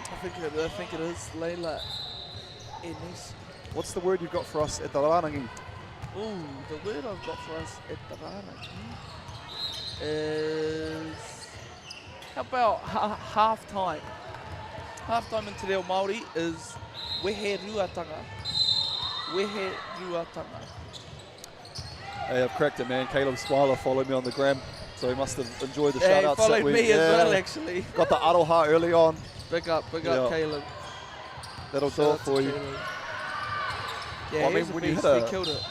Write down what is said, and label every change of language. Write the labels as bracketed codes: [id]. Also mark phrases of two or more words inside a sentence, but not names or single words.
[en] I think it is Leila Anesi. What's the word you've got for us at the Taranaki? Ooh, the word I've got for us at Taranaki is, how about half-time? Half-time in Te Reo Māori is [mi] wehe ruatanga. Wehe ruatanga. [en] Hey, I've cracked it, man. Caleb Smiler followed me on the gram, so he must have enjoyed the shout-outs. He followed me as well, actually. Got the aroha early on. Big up, Caleb. That'll do it for you. Yeah, well, I mean, when you killed it.